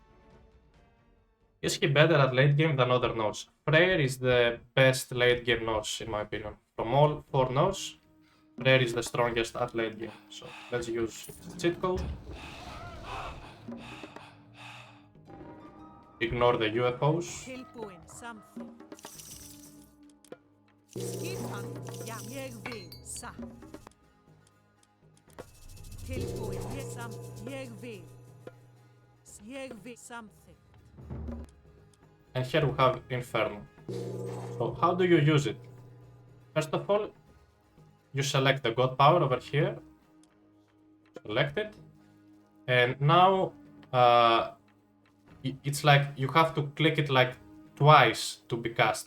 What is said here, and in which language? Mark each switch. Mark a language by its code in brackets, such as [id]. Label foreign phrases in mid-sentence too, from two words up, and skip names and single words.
[en] Is he better at late game than other Norse? Freyr is the best late game Norse in my opinion. From all 4 Norse, Freyr is the strongest at late game. So let's use cheat code. Ignore the UFOs. [is] Tilbúin samþykkt. Skipan, já, ég vil satt. Tilbúin, ég vil samþykkt. [en] And here we have Inferno. So how do you use it? First of all, you select the God power over here. Select it. And now it's like you have to click it like twice to be cast.